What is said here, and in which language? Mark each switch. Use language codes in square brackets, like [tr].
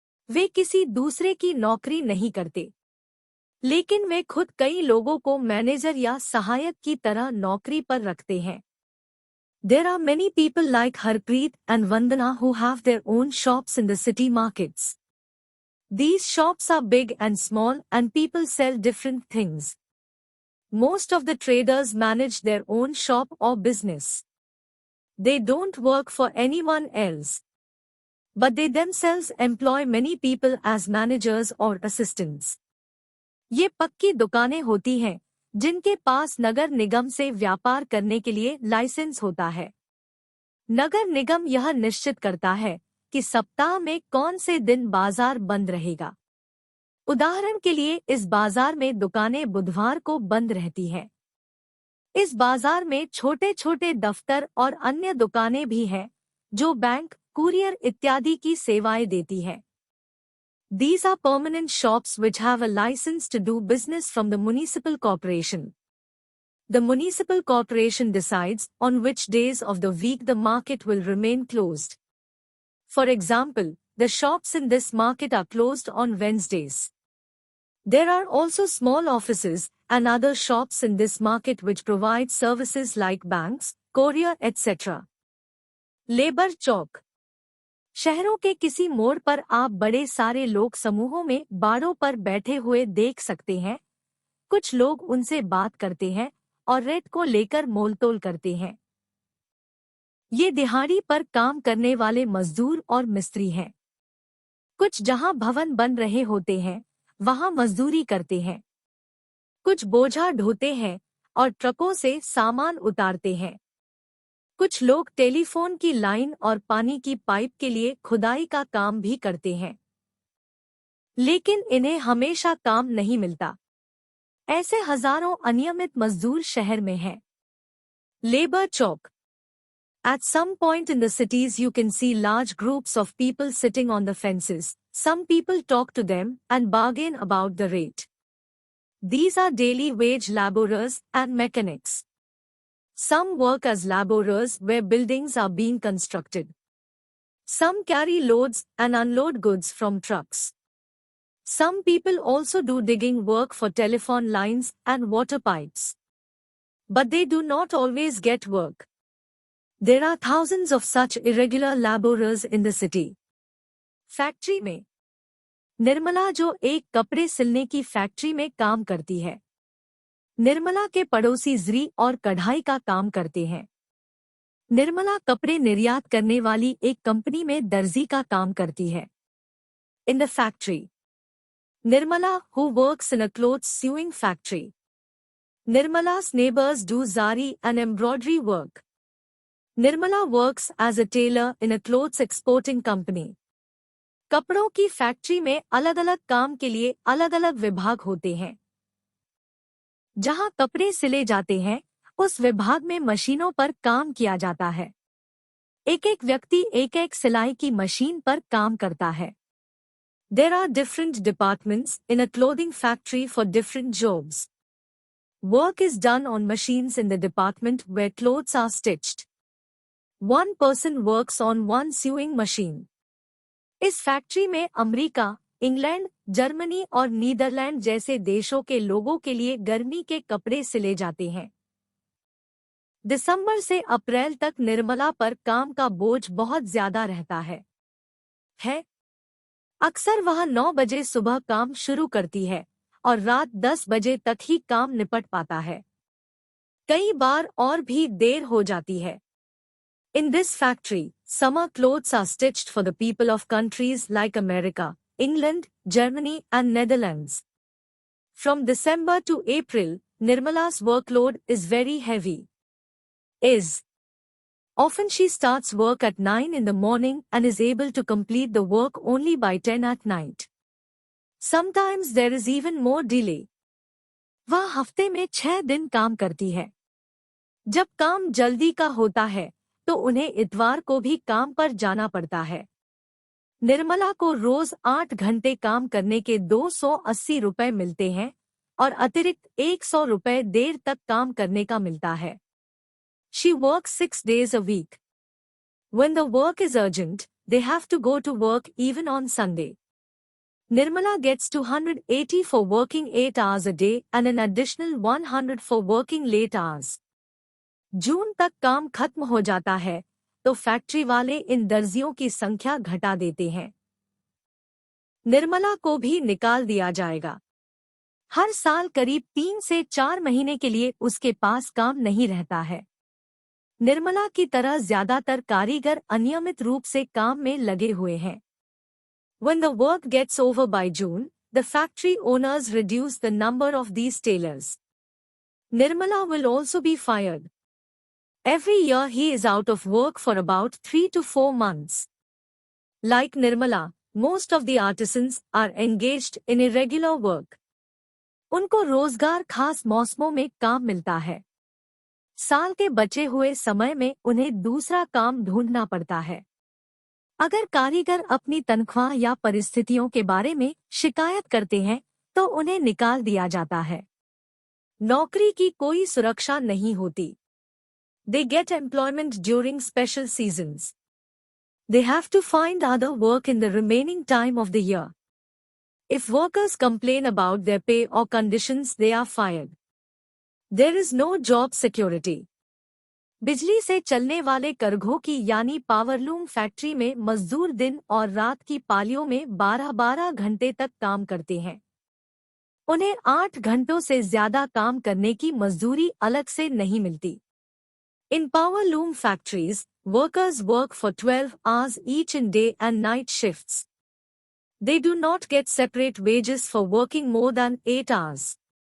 [hi] वे किसी दूसरे की नौकरी नहीं करते, लेकिन वे खुद कई लोगों को मैनेजर या सहायक की तरह नौकरी पर रखते हैं। [en] There are many people like Harpreet and Vandana who have their own shops in the city markets. These shops are big and small and people sell different things. Most of the traders manage their own shop or business. They don't work for anyone else, but they themselves employ many people as managers or assistants. [hi] ये पक्की दुकानें होती हैं जिनके पास नगर निगम से व्यापार करने के लिए लाइसेंस होता है। नगर निगम यह निश्चित करता है कि सप्ताह में कौन से दिन बाजार बंद रहेगा। उदाहरण के लिए इस बाजार में दुकानें बुधवार को बंद रहती हैं। इस बाजार में छोटे छोटे दफ्तर और अन्य दुकानें भी हैं जो बैंक, कुरियर इत्यादि की सेवाएं देती हैं। [en] These are permanent shops which have a license to do business from the municipal corporation. The municipal corporation decides on which days of the week the market will remain closed. For example, the shops in this market are closed on Wednesdays. There are also small offices and other shops in this market which provide services like banks, courier, etc. [hi] Labor चौक। शहरों के किसी मोड़ पर आप बड़े सारे लोग समूहों में बाड़ों पर बैठे हुए देख सकते हैं। कुछ लोग उनसे बात करते हैं और रेट को लेकर मोलतोल करते हैं। ये दिहाड़ी पर काम करने वाले मजदूर और मिस्त्री हैं। कुछ जहां भवन बन रहे होते हैं वहां मजदूरी करते हैं। कुछ बोझा ढोते हैं और ट्रकों से सामान उतारते हैं। कुछ लोग टेलीफोन की लाइन और पानी की पाइप के लिए खुदाई का काम भी करते हैं, लेकिन इन्हें हमेशा काम नहीं मिलता। ऐसे हजारों अनियमित मजदूर शहर में हैं। Labour Chowk. [en] At some point in the cities you can see large groups of people sitting on the fences. Some people talk to them and bargain about the rate. These are daily wage laborers and mechanics. Some work as laborers where buildings are being constructed. Some carry loads and unload goods from trucks. Some people also do digging work for telephone lines and water pipes. But they do not always get work. There are thousands of such irregular laborers in the city. [hi] Factory में निर्मला जो एक कपड़े सिलने की factory में काम करती है। निर्मला के पड़ोसी ज़री और कढ़ाई का काम करते हैं। निर्मला कपड़े निर्यात करने वाली एक कंपनी में दर्जी का काम करती है। [en] In the factory Nirmala who works in a clothes sewing factory. Nirmala's neighbors do zari and embroidery work. Nirmala works as a tailor in a clothes exporting company. [hi] कपड़ों की फैक्ट्री में अलग अलग काम के लिए अलग अलग विभाग होते हैं। जहां कपड़े सिले जाते हैं उस विभाग में मशीनों पर काम किया जाता है। एक एक व्यक्ति एक एक सिलाई की मशीन पर काम करता है। [en] There are different departments in a clothing factory for different jobs. Work is done on machines in the department where clothes are stitched. One person works on one sewing machine. [hi] इस factory में America, England, Germany और Netherlands जैसे देशों के लोगों के लिए गर्मी के कपड़े सिले जाते हैं। दिसंबर से अप्रैल तक निर्मला पर काम का बोझ बहुत ज्यादा रहता है। अक्सर वह 9 बजे सुबह काम शुरू करती है और रात 10 बजे तक ही काम निपट पाता है। कई बार और भी देर हो जाती है। [en] In this factory, summer clothes are stitched for the people of countries like America, England, Germany and Netherlands. From December to April, Nirmala's workload is very heavy. Often she starts work at 9 in the morning and is able to complete the work only by 10 at night. Sometimes there is even more delay. [hi] वह हफ्ते में 6 दिन काम करती है। जब काम जल्दी का होता है तो उन्हें इतवार को भी काम पर जाना पड़ता है। निर्मला को रोज 8 घंटे काम करने के 280 रुपए मिलते हैं और अतिरिक्त 100 रुपए देर तक काम करने का मिलता है। [en] She works 6 days a week. When the work is urgent, they have to go to work even on Sunday. Nirmala gets 280 for working 8 hours a day and an additional 100 for working late hours. [hi] जून तक काम खत्म हो जाता है तो factory वाले इन दर्जियों की संख्या घटा देते हैं। निर्मला को भी निकाल दिया जाएगा। हर साल करीब 3 से 4 महीने के लिए उसके पास काम नहीं रहता है। निर्मला की तरह ज्यादातर कारीगर अनियमित रूप से काम में लगे हुए हैं। [en] When the work gets over by June, the factory owners reduce the number of these tailors. Nirmala will also be fired. Every year he is out of work for about 3 to 4 months. Like Nirmala, most of the artisans are engaged in irregular work. [hi] उनको रोजगार खास मौसमों में काम मिलता है। साल के बचे हुए समय में उन्हें दूसरा काम ढूंढना पड़ता है। अगर कारीगर अपनी तनख्वाह या परिस्थितियों के बारे में शिकायत करते हैं तो उन्हें निकाल दिया जाता है। नौकरी की कोई सुरक्षा नहीं होती। [en] They get employment during special seasons. They have to find other work in the remaining time of the year. If workers complain about their pay or conditions, they are fired. There is no job security. [hi] बिजली से चलने वाले करघों की यानी powerloom factory में मजदूर दिन और रात की पालियों में 12-12 घंटे तक काम करते हैं। उन्हें 8 घंटों से ज्यादा काम करने की मजदूरी अलग से नहीं मिलती। [en] In power loom factories, workers work for 12 hours each in day and night shifts. They do not get separate wages for working more than 8 hours.